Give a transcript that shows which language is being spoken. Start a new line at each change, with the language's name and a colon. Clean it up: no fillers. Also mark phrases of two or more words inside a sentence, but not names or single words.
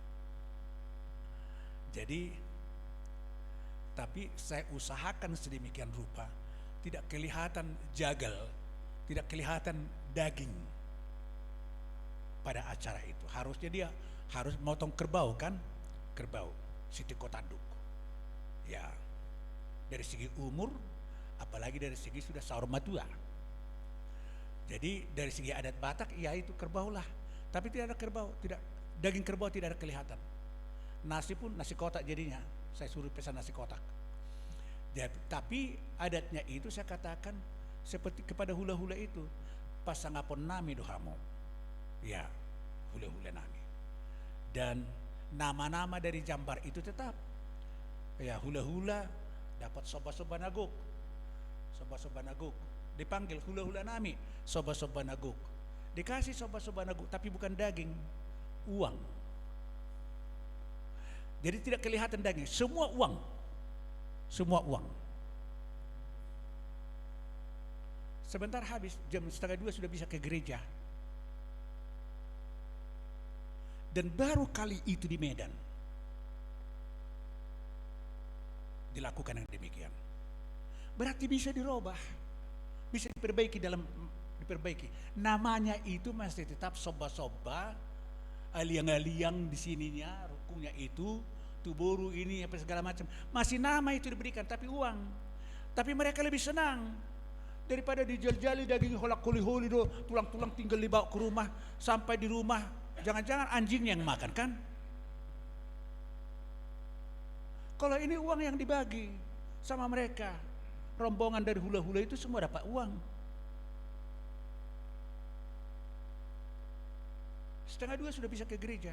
Indonesian: Jadi, tapi saya usahakan sedemikian rupa tidak kelihatan jagal, tidak kelihatan daging pada acara itu. Harusnya dia harus motong kerbau, kan? Kerbau,
Batak Toba: siti kotanduk.
Indonesian: Ya, dari segi umur, apalagi dari segi sudah
Batak Toba: saur matua.
Indonesian: Jadi dari segi adat Batak, ya itu kerbau lah. Tapi tidak ada kerbau, daging kerbau tidak ada kelihatan. Nasi pun nasi kotak jadinya, saya suruh pesan nasi kotak. Jadi, tapi adatnya itu saya katakan seperti kepada hula-hula itu,
Batak Toba: pasangapon nami dohamo,
Indonesian: ya
Batak Toba: hula-hula nami.
Indonesian: Dan nama-nama dari jambar itu tetap, ya hula-hula dapat
Batak Toba: soba-soba naguk,
Indonesian: dipanggil
Batak Toba: hula-hula nami, soba-soba naguk,
Indonesian: dikasih
Batak Toba: soba-soba naguk,
Indonesian: tapi bukan daging, uang. Jadi tidak kelihatan daging, semua uang. Sebentar habis, jam 1:30 sudah bisa ke gereja. Dan baru kali itu di Medan dilakukan yang demikian. Berarti bisa dirubah, bisa diperbaiki. Namanya itu masih tetap soba-soba, aliang-aliang di sininya, rukungnya itu, tuburu ini, apa segala macam. Masih nama itu diberikan, tapi uang. Tapi mereka lebih senang Daripada dijal-jali daging
Batak Toba: holak holi-holi do,
Indonesian: tulang-tulang tinggal dibawa ke rumah, sampai di rumah jangan-jangan anjing yang makan kan? Kalau ini uang yang dibagi sama mereka, rombongan dari hula-hula itu semua dapat uang. 1:30 sudah bisa ke gereja.